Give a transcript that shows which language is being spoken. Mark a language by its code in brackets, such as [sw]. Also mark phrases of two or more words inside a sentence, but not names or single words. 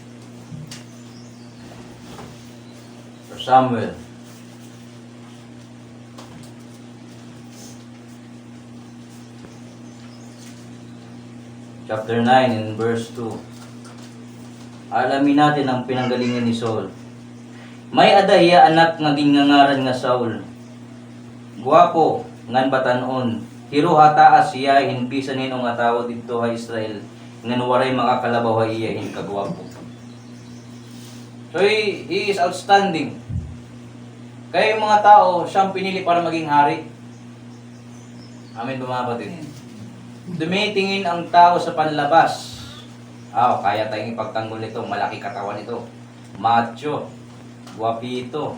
[en] Samuel. Chapter 9 and verse 2. [tl] Alamin natin ang pinanggalingan ni Saul. [war] May adaya anak nga gingangaran nga Saul. Guwapo ngan batanon. Hiro hataas siya hinbisan hinong nga tao dito ha Israel. Ngan waray makakalabaw ha iya hin kagwapo. [en] So he is outstanding. [tl] Kaya yung mga tao, siyang pinili para maging hari. Amin ba mga kapatid? Dumitingin ang tao sa panlabas. Kaya tayong ipagtanggol nito, malaki katawan nito. Macho. Guwapito.